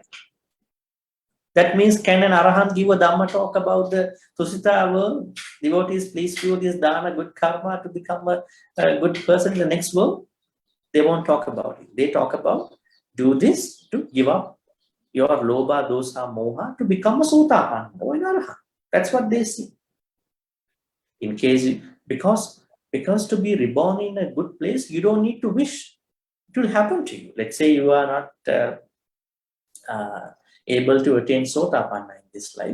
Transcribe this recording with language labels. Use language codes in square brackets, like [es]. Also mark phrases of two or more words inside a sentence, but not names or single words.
[en] That means, can an Arahant give a Dhamma talk about the Tusita world? Devotees, please do this dana, good karma to become a good person in the next world. They won't talk about it. They talk about do this to give up your [pi] lobha, dosa, moha [en] to become a Sotapanna or an Arahant. That's what they see. In case, because to be reborn in a good place, you don't need to wish. It will happen to you. Let's say you are not able to attain Sotapanna in this life.